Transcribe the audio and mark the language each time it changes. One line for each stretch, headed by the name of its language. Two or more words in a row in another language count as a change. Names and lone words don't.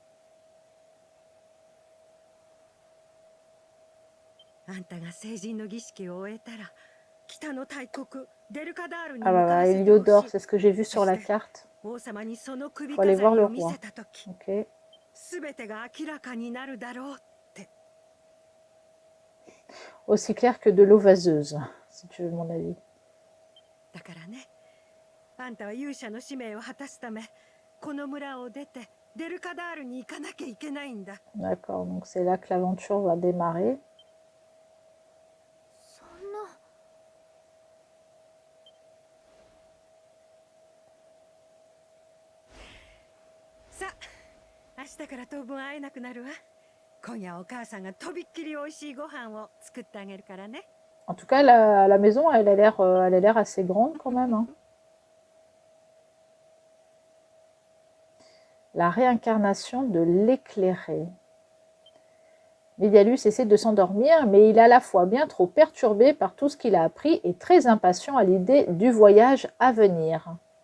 Japanese: あんたが成人の儀式を終えたら、北の大国デルカダールに Ah 向 bah かわ
French: voilà,
Japanese: せてほ
French: Héliodore,
Japanese: しい。
French: c'est ce que j'ai vu sur la carte.
Japanese: 王様にその首
French: Faut aller
Japanese: 飾
French: voir
Japanese: り
French: le
Japanese: を見
French: roi.
Japanese: せたとき、
French: Ok.
Japanese: すべてが明らかになるだろうって。
French: Aussi clair que de l'eau vaseuse, si tu veux mon avis.
Japanese: だからね、あんたは勇者の使命を果たすため、この村を出てデルカダールに行かなきゃいけないんだ。
French: D'accord, donc c'est là que l'aventure va démarrer.
Japanese: そんな。さあ、明日から当分会えなくなるわ。今夜お母さんがとびっきり美味しいご飯を作ってあげるからね。
French: En tout cas, la maison, elle a l'air assez grande quand même. Hein. La réincarnation de l'éclairé. Médialus essaie de s'endormir, mais il est à la fois bien trop perturbé par tout ce qu'il a appris et très impatient à l'idée du voyage à venir.